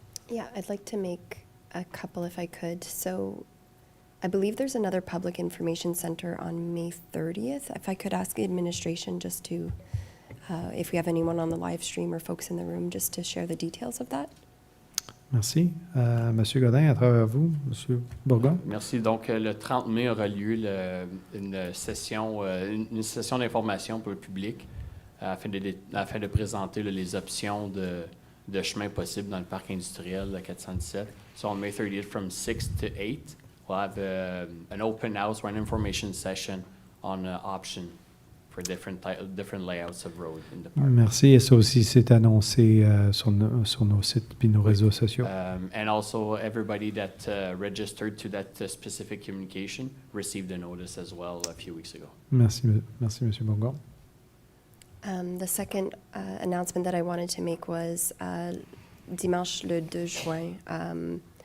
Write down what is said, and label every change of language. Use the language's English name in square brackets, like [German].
[English] Yeah, I'd like to make a couple if I could. So I believe there's another public information center on May 30th. If I could ask the administration just to, if we have anyone on the live stream or folks in the room, just to share the details of that. [French] Merci. Monsieur Godin, à travers vous, Monsieur Bourgon. Merci. Donc, le 30 mai aura lieu une session d'information pour le public afin de présenter les options de chemin possibles dans le parc industriel de 417. [English] So, on May 30th from 6 to 8, we'll have an open house or an information session on option for different layouts of road in the park. [French] Merci. Et ça aussi, c'est annoncé sur nos sites et nos réseaux sociaux. [English] And also, everybody that registered to that specific communication received a notice as well a few weeks ago. [French] Merci, Monsieur Bourgon. [English] The second announcement that I wanted to make was [French] dimanche le 2 juin.